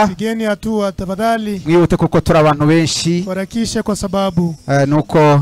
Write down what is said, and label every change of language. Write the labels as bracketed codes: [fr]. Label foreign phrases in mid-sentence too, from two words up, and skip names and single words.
[sw] pigeni hatua tafadhali [rw] mwihute kuko turi abantu benshi [sw] harakisha kwa sababu [rw] nuko